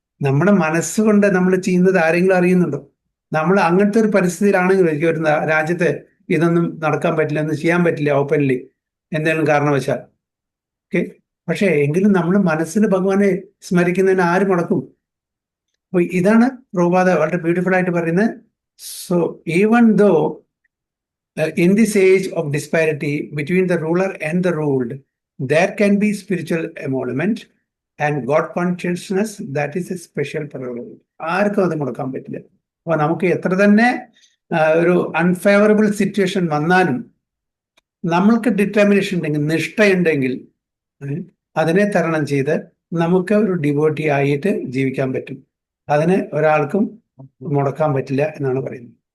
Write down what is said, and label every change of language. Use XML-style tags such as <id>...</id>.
<ml>നമ്മുടെ മനസ്സുകൊണ്ട് നമ്മൾ ചെയ്യുന്നത് ആരെങ്കിലും അറിയുന്നുണ്ടോ? നമ്മൾ അങ്ങനത്തെ ഒരു പരിസ്ഥിതിയിലാണെങ്കിൽ എനിക്ക് ഒരു രാജ്യത്ത് ഇതൊന്നും നടക്കാൻ പറ്റില്ല, ഒന്നും ചെയ്യാൻ പറ്റില്ല ഓപ്പൺലി എന്തെങ്കിലും കാരണവശാൽ. ഓക്കെ, പക്ഷേ എങ്കിലും നമ്മൾ മനസ്സിൽ ഭഗവാനെ സ്മരിക്കുന്നതിന് ആര് മുടക്കും? അപ്പൊ ഇതാണ് പ്രഭുപാദ വളരെ ബ്യൂട്ടിഫുൾ ആയിട്ട് പറയുന്നത്.</ml> <en>so</en> <ml>even though</ml> <en>in this age of disparity between the ruler and the ruled, there can be spiritual emolument and God consciousness. That is a special prerogative.</en> <ml>ആർക്കും അത് മുടക്കാൻ പറ്റില്ല. അപ്പൊ നമുക്ക് എത്ര തന്നെ ഒരു</ml> <en>unfavourable situation</en> <ml>വന്നാലും നമ്മൾക്ക് ഡിറ്റർമിനേഷൻ ഉണ്ടെങ്കിൽ, നിഷ്ഠയുണ്ടെങ്കിൽ, അതിനെ തരണം ചെയ്ത് നമുക്ക് ഒരു ഡിവോട്ടി ആയിട്ട് ജീവിക്കാൻ പറ്റും. അതിനെ ഒരാൾക്കും മുടക്കാൻ പറ്റില്ല എന്നാണ് പറയുന്നത്.</ml>